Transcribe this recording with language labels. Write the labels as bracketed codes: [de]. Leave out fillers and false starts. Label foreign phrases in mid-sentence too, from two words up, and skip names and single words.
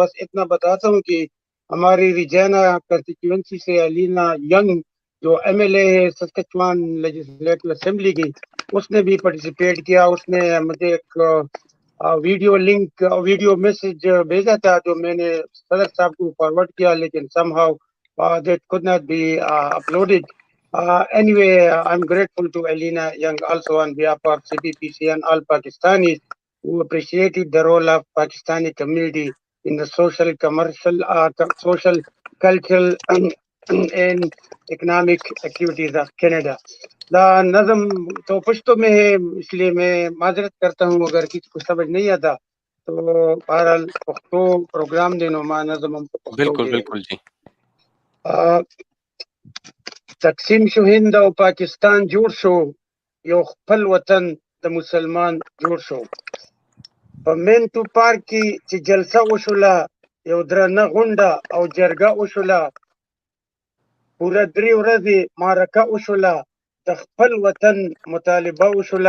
[ur] بس اتنا بتاتا ہوں کہ ہماری ریجینا کنسٹیچوئنسی سے علینا ینگ جو MLA ہے سسکچوان لیجسلیٹو اسمبلی کی, اس نے بھی پارٹیسپیٹ کیا. اس نے مجھے ایک [en] video message [ur] بھیجا تھا جو میں نے صدر صاحب کو فارورڈ کیا, لیکن [en] somehow that could not be uploaded. Anyway, I'm grateful to Alina Young also on behalf of CPPCA and all Pakistanis who appreciated the role of Pakistani community in the social, commercial, social, cultural and economic activities of Canada. [ur] نظم تو پشتو میں ہے, اس لیے میں معذرت کرتا ہوں اگر کسی کو سمجھ نہیں آتا. تو بہرحال [ps] پختو پروگرام دینو ما نظم ہم پختو [ur] بالکل بالکل جی. [ps] تقسیم شو هند او پاکستان جوړ شو, یو خپل وطن د مسلمان جوړ شو. په منټو پارک کې چې جلسه وشوله, یو درنه غونډه او جرګه وشوله, پوره 3 ورځې معرکه وشوله, د خپل وطن مطالبه وشوله.